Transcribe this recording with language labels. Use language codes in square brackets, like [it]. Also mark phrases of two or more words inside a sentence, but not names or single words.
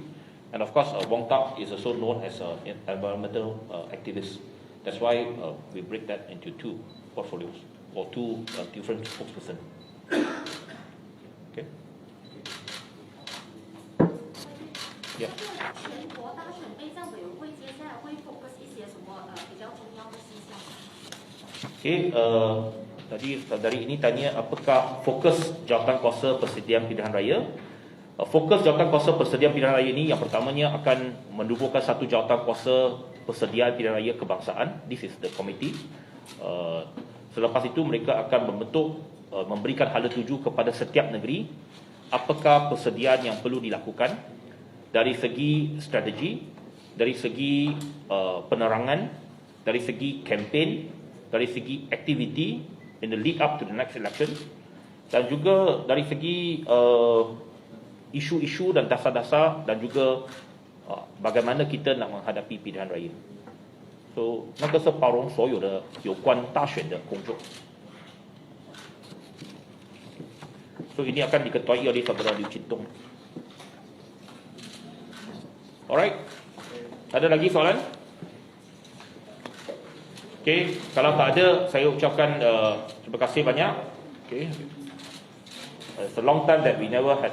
[en] And of course, Wong Tak is also known as an environmental activist. That's why we break that into two portfolios or two different spokespersons. Okay. Yeah. [zh] 全国大选备战委员会接下来会 focus 一些什么比较重要的事项？ [ms] Okay, tadi dari ini tanya apakah fokus jawatankuasa persediaan pilihan raya. Fokus jawatankuasa persediaan pilihan raya ini yang pertamanya akan mendubuhkan satu jawatankuasa persediaan pilihan raya kebangsaan. [en] This is the committee. [ms] Selepas itu mereka akan membentuk, memberikan hala tuju kepada setiap negeri apakah persediaan yang perlu dilakukan dari segi strategi, dari segi penerangan, dari segi kempen, dari segi aktiviti [en] in the lead up to the next election, [ms] dan juga dari segi isu-isu dan dasar-dasar dan juga bagaimana kita nak menghadapi pilihan raya. [en] So, [zh] 那个是包容所有的有关大选的工作。 [ms] So, ini akan diketuai oleh Saudara Liu Chin Tung. Alright. Ada lagi soalan? Okay, kalau tak ada, saya ucapkan terima kasih banyak. [en] Okay, it's a long time that we never had